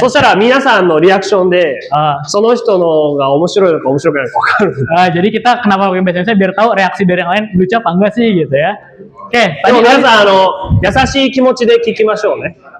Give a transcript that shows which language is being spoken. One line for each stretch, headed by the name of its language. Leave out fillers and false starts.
Japanese: そしたら皆さんのリアクションで、その人のが面白いのか面白くないのか分かる。
Indonesian: Jadi kita kenapa pakai bahasa Indonesia biar tahu reaksi dari yang lain lucu apa enggak sih gitu ya. Oke,
Japanese: でも
Indonesian: tadi
Japanese: 皆さん優しい気持ちで聞きましょうね。